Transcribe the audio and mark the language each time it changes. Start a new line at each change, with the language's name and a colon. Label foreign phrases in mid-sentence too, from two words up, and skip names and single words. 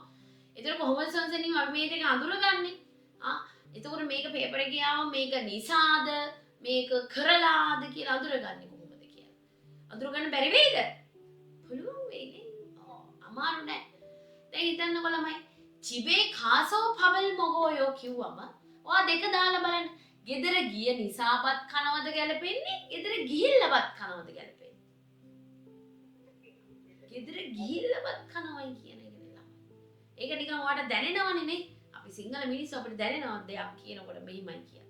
Sinhala: ඒතර කොහොමද සංසනින් අපි මේ දෙක අඳුරගන්නේ? එතකොට මේක පේපර් එකේ ආව මේක නිසාද මේක කරලාද කියලා අඳුරගන්නේ කොහොමද කියලා. අඳුරගන්න බැරි වෙයිද? පුළුවන් වෙයිනේ. අමාරු නෑ. දැන් හිතන්නකො ළමයි.
Korean: 집에 가서 밥을 먹어요
Sinhala: කිව්වම ඔයා දෙක දාලා බලන්න. ගෙදර ගිය නිසාපත් කනවද ගැලපෙන්නේ? ගෙදර ගිහිල්ලාපත් කනවද ගැලපෙන්නේ? ගෙදර ගිහිල්ලාපත් කනවයි කියන එක නේ ළමයි. ඒක නිකන් ඔයාට දැනෙනවනේ නේ. අපි සිංහල මිනිස්සු අපිට දැනෙනවා දෙයක් කියනකොට මෙහිමයි කියන්නේ.